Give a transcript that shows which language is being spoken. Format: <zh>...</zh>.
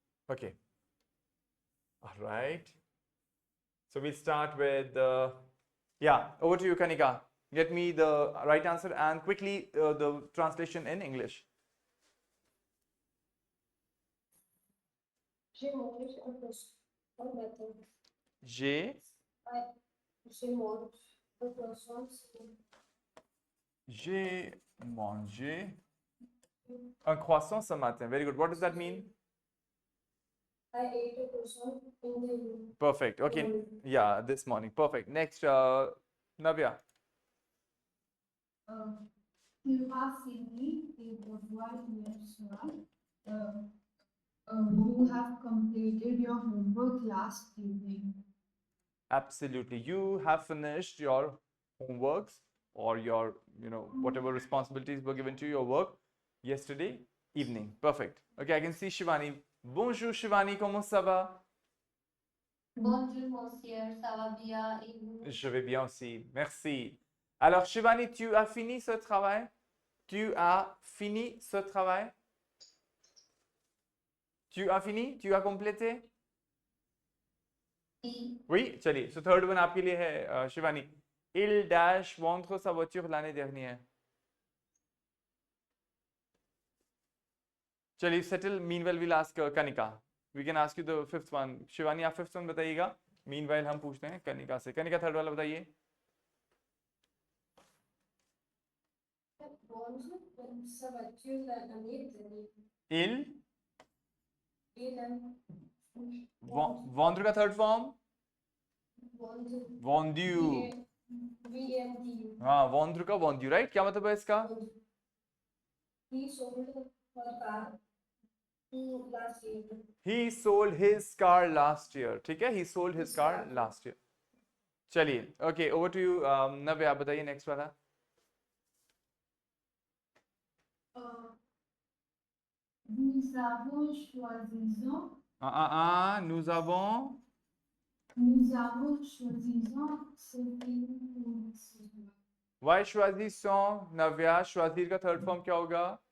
<en>Okay. All right. So we'll start with, yeah, over to you, Kanika. Get me the right answer and quickly the translation in English.</en> <fr>J'ai mangé un poisson ce matin. J'ai J'ai mangé un poisson ce matin. j'ai mangé un croissant ce matin.</fr> <en>Very good. What does that mean? I ate a croissant in the evening. Perfect. Okay. Yeah, this morning. Perfect. Next, Navya.</en> <fr>Tu as fini tes devoirs hier soir.</fr> <en>You have completed your homework last evening. Absolutely. You have finished your homeworks or your, whatever responsibilities were given to your work yesterday evening. Perfect. Okay, I can see Shivani.</en> <fr>Bonjour Shivani, comment ça va? Bonjour, monsieur, ça va bien et vous? Je vais bien aussi. Merci. Alors Shivani, tu as fini ce travail? Tu as fini ce travail? Tu as fini? Tu as complété? Oui. Oui,</fr> <hi>चलिए.</hi> <en>So third one</en> <hi>आपके लिए है Shivani.</hi> <fr>Il dash vendre sa voiture l'année dernière.</fr> <hi>चलिए settle.</hi> <en>Meanwhile we'll ask Kanika. We can ask you the fifth one.</en> <hi>Shivani आप</hi> <en>fifth one</en> <hi>बताइएगा. Meanwhile हम पूछते हैं कनिका से. कनिका थर्ड वाला बताइए.</hi> <fr>Vendre sa voiture l'année dernière. Il Il</fr> <hi>vendre का</hi> <en>third form.</en> <fr>vendu. Vendu. VMDU.</fr> <hi>हाँ vendre का vendu, right? क्या मतलब है इसका?</hi> <en>He sold her car last year. He sold his car last year.</en> <hi>ठीक है?</hi> <en>He sold his car last year. चलिए. Okay, over to you.</en> <hi>नव्या आप बताइए next वाला.</hi> <fr>Nous avons choisi. Nous avons Nous avons choisi ce film.</fr> <hi>why choisissons Navya choisir का third form क्या होगा?</hi>